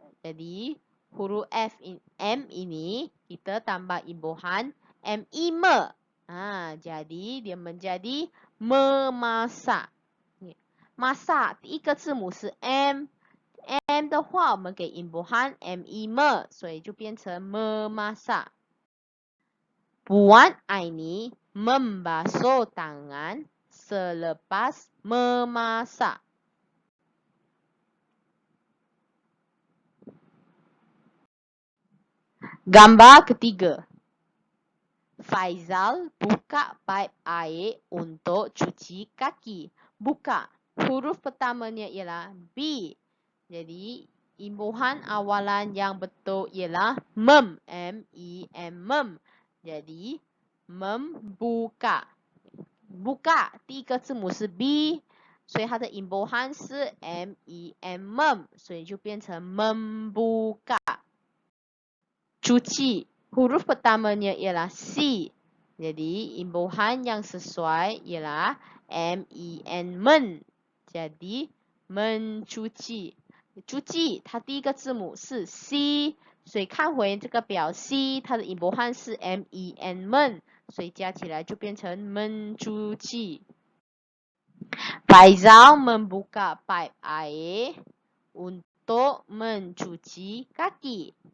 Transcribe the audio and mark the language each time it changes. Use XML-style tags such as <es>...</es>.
<ms>Jadi huruf M ini kita tambah imbuhan M-E-M. Jadi dia menjadi memasak。</ms> <zh>masak 第一个字母是 M， M 的话我们给 imbuhan M-E-M， 所以就变成 memasak。</zh> <ms>Puan Aini membasuh tangan selepas memasak. Gambar ketiga. Faizal buka paip air untuk cuci kaki. Buka. Huruf pertamanya ialah B. Jadi, imbuhan awalan yang betul ialah mem. M-E-M. Mem. Jadi, membuka.</ms> <zh>buka第一个字母是 B， 所以它的音波汉是 M-E-M mem， 所以就变成 membuka。</zh> <ms>cuci huruf pertamanya ialah C， jadi imbuhan yang sesuai ialah M-E-N men， jadi mencuci。</ms> <zh>cuci 它第一个字母是 C， 所以看回这个表 C， 它的音波汉是 M-E-N men。所以加起来就变成 mencuci。</zh> <ms>Faizal membuka paip air untuk mencuci kaki.</ms>